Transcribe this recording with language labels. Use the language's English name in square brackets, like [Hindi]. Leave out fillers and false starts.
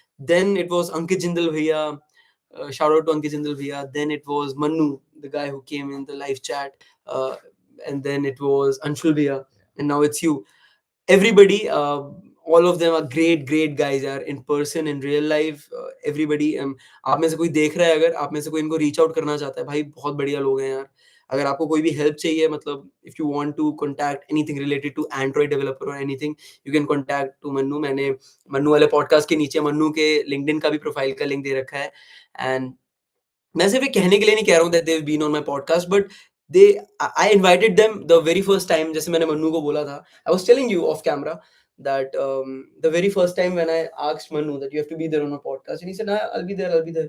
[English] Then it was Ankit Jindal Bhaiya. Shout out to Ankit Jindal Bhaiya. Then it was Manu, the guy who came in the live chat. And then it was Anshul Bhaiya. And now it's you. Everybody, all of them are great guys यार, in person, in real life. [Hindi] Everybody, आप में से कोई देख रहा है, अगर आप में से कोई इनको reach out करना चाहता है, भाई बहुत बढ़िया लोग हैं यार. अगर आपको कोई भी help चाहिए, मतलब [English] if you want to contact anything related to Android developer or anything, you can contact to Manu. [Hindi] मैंने मन्नू वाले podcast के नीचे मन्नू के LinkedIn का भी profile का link दे रखा है. [English] And [Hindi] मैं सिर्फ ये कहने के लिए नहीं कह रहा हूँ [English] that they've been on my podcast, but I invited them the very first time. [Hindi] जैसे मैंने मन्नू को बोला था, [English] I was telling you off camera that the very first time when I asked Manu that you have to be there on a podcast, and he said, nah, I'll be there.